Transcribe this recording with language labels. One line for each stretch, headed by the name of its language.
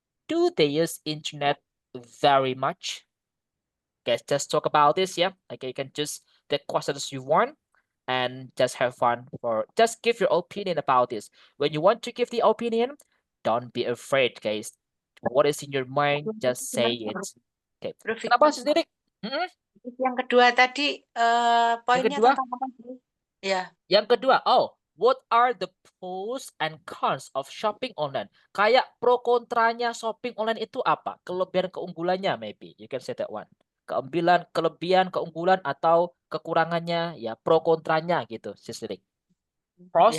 English: Do they use internet very much? Guys, just talk about this, yeah? Okay, you can just the questions you want and just have fun or just give your opinion about this. When you want to give the opinion, don't be afraid, guys. What is in your mind, just say it. Okay. Bro Vic,
Indonesian: Kenapa sendiri? yang kedua tadi poinnya kedua? tentang apa sih? Ya. Yang kedua,
English: what are the pros and cons of shopping online?
Indonesian: Kayak pro kontranya shopping online itu apa? Kelebihan keunggulannya
English: maybe. You can say that one.
Indonesian: Kelebihan keunggulan atau kekurangannya ya pro kontranya gitu, Sislik. Pros